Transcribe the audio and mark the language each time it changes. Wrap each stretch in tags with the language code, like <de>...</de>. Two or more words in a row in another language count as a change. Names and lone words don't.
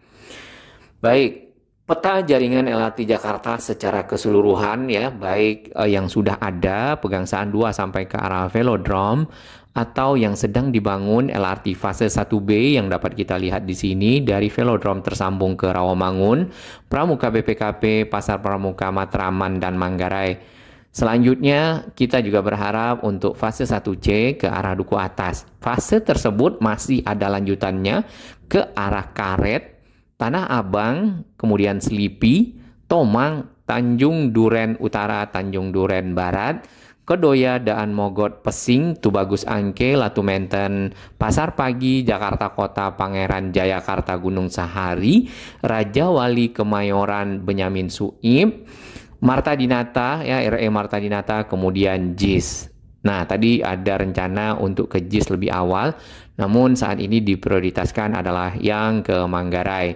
<id>Baik, peta jaringan LRT Jakarta secara keseluruhan, ya, baik yang sudah ada Pegangsaan 2 sampai ke arah Velodrome atau yang sedang dibangun LRT fase 1B yang dapat kita lihat di sini dari Velodrome tersambung ke Rawamangun, Pramuka BPKP, Pasar Pramuka, Matraman, dan Manggarai. Selanjutnya, kita juga berharap untuk fase 1C ke arah Duku Atas. Fase tersebut masih ada lanjutannya ke arah Karet, Tanah Abang, kemudian Selipi, Tomang, Tanjung Duren Utara, Tanjung Duren Barat, Kedoya, Daan Mogot, Pesing, Tubagus Angke, Latu Menten, Pasar Pagi, Jakarta Kota, Pangeran Jayakarta, Gunung Sahari, Raja Wali, Kemayoran, Benyamin Suib, Marta Dinata, ya, RE Marta Dinata, kemudian JIS. Nah, tadi ada rencana untuk ke JIS lebih awal, namun saat ini diprioritaskan adalah yang ke Manggarai.</id>